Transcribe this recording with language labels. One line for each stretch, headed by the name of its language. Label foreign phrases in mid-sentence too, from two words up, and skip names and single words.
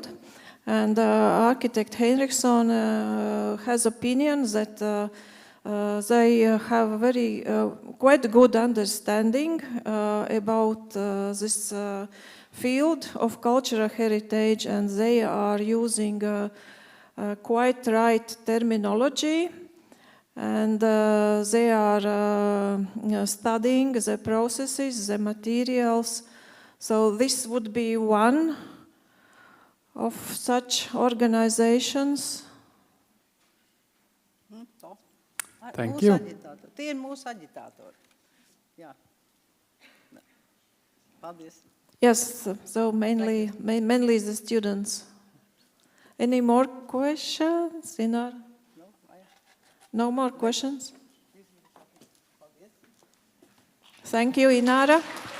English: And architect Heinrihsone has opinion that they have a very quite good understanding about this field of cultural heritage, and they are using quite right terminology, and they are studying the processes, the materials. So this would be one of such organizations. Thank you.
Latvian: Tie ir mūsu aģitātori. Jā. Paldies.
English: Yes, so mainly the students. Any more questions, Ināra? No more questions? Thank you, Ināra.